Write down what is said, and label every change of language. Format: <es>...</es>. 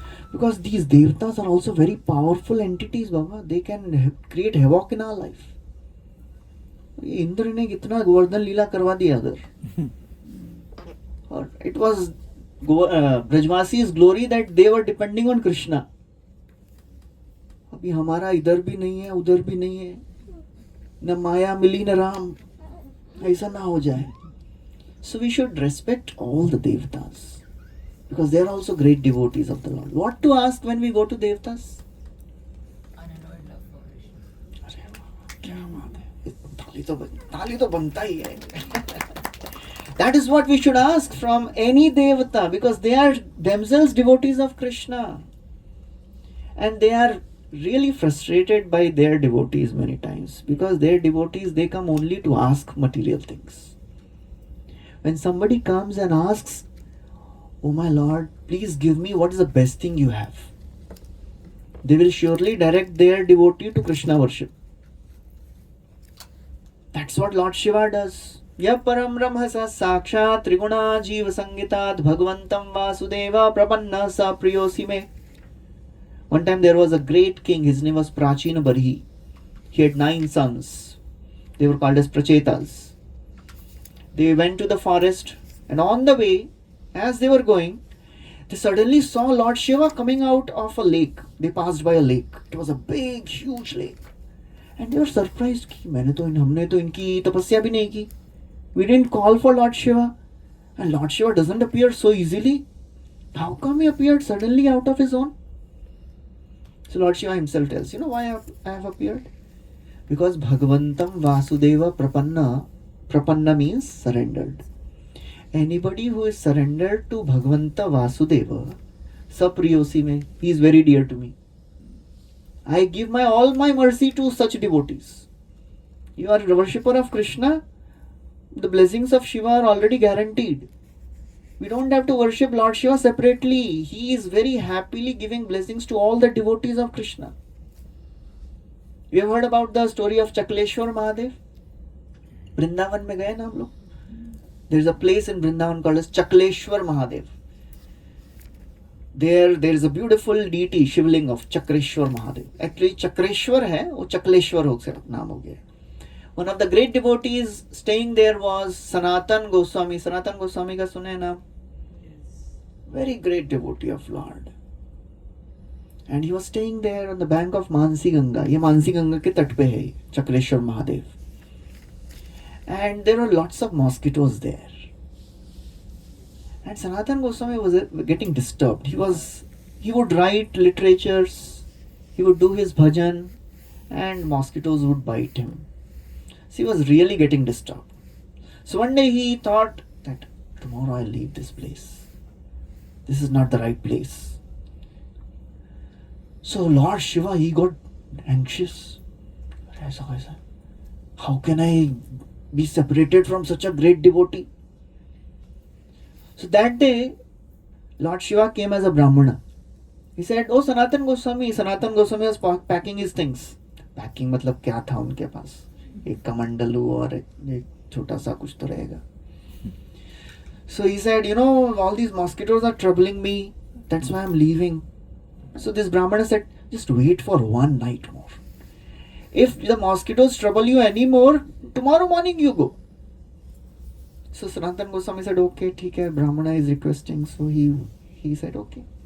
<en>Because these devatas are also very powerful entities, Baba. They can create havoc in our life.</en> <hi>Indra ने कितना गोवर्धन लीला करवा दिया अगर, और</hi> <en>it was Brajwasi's glory that they were depending on Krishna.</en> <hi>अभी हमारा इधर भी नहीं है, उधर भी नहीं है, न माया मिली न राम, ऐसा ना हो जाए.</hi> <en>So we should respect all the devatas because they are also great devotees of the Lord. What to ask when we go to devatas? Unalloyed love for Krishna.</en> <hi>अरे वाह, क्या बात है, ताली तो बनता ही है.</hi> <en>That is what we should ask from any devata because they are themselves devotees of Krishna. And they are really frustrated by their devotees many times because their devotees, they come only to ask material things. When somebody comes and asks, "Oh my Lord, please give me what is the best thing you have," they will surely direct their devotee to Krishna worship. That's what Lord Shiva does.</en> <sa>Ya param brahmasa sakshat triguna jiva sangitat bhagvantam vasudeva prapanna sa priyosi me.</sa> <en>One time there was a great king, his name was Prachina Barhi. He had 9 sons. They were called as Prachetas. They went to the forest and on the way, as they were going, they suddenly saw Lord Shiva coming out of a lake. They passed by a lake. It was a big, huge lake. And they were surprised</en> <hi>कि हमने तो इनकी तपस्या भी नहीं की.</hi> <en>We didn't call for Lord Shiva. And Lord Shiva doesn't appear so easily. How come he appeared suddenly out of his own? So Lord Shiva himself tells, you know why I have appeared? Because Bhagavantam Vasudeva Prapanna. Prapanna means surrendered. Anybody who is surrendered to Bhagavanta Vasudeva, Sapriyosi me, he is very dear to me. I give all my mercy to such devotees. You are a worshipper of Krishna, the blessings of Shiva are already guaranteed. We don't have to worship Lord Shiva separately. He is very happily giving blessings to all the devotees of Krishna. You have heard about the story of Chakleshwar Mahadev?</en> <hi>Vrindavan में गए ना हम लोग?</hi> <en>There is a place in Vrindavan called as Chakleshwar Mahadev. There is a beautiful deity, Shivling of Chakreshwar Mahadev.</en> <hi>Actually, Chakreshwar है, वो Chakleshwar हो गया नाम हो गया.</hi> <en>One of the great devotees staying there was Sanatan Goswami.</en> <hi>Sanatan Goswami का सुने नाम?</hi> <en>Very great devotee of Lord. And he was staying there on the bank of Mansi Ganga.</en> <hi>ये मानसी गंगा के तट पे है Chakreshwar Mahadev.</hi> <en>And there were lots of mosquitoes there. And Sanatan Goswami was getting disturbed. He would write literatures, he would do his bhajan, and mosquitoes would bite him. So he was really getting disturbed. So one day he thought that tomorrow I'll leave this place. This is not the right place. So Lord Shiva, he got anxious. How can I be separated from such a great devotee? So that day, Lord Shiva came as a Brahmana. He said, "Oh Sanatan Goswami." Sanatan Goswami was packing his things.</en> <hi>Packing मतलब क्या था उनके पास? एक कमंडलू और एक छोटा सा कुछ तो रहेगा.</hi> <en>So he said, you know, all these mosquitoes are troubling me. That's why I'm leaving. So this Brahmana said, just wait for one night more. If the mosquitoes trouble you anymore, tomorrow morning you go. So Sanatan Goswami said, okay, ठीक है, Brahmana is requesting. So he said, okay.</en>